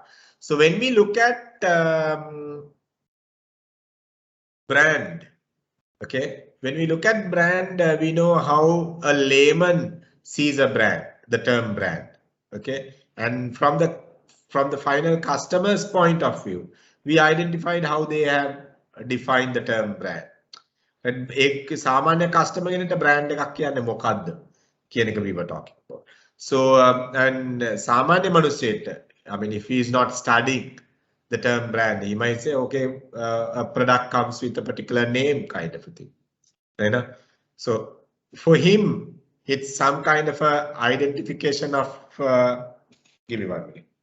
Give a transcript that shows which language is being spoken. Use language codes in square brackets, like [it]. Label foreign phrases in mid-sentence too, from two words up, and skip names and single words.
[en] So when we look at brand, okay, when we look at brand, we know how a layman sees a brand, the term brand, okay, and from the final customer's point of view, we identified how they have defined the term brand, [si] ඒක සාමාන්‍ය customer කෙනෙක්ට brand එකක් කියන්නේ මොකද්ද කියන එක [en] we were talking about. So and [si] සාමාන්‍ය මිනිස්සෙට, [en] I mean, if he is not studying the term brand, he might say, okay, a product comes with a particular name, kind of a thing. You know? So for him, it's some kind of a identification of. Give me 1 minute.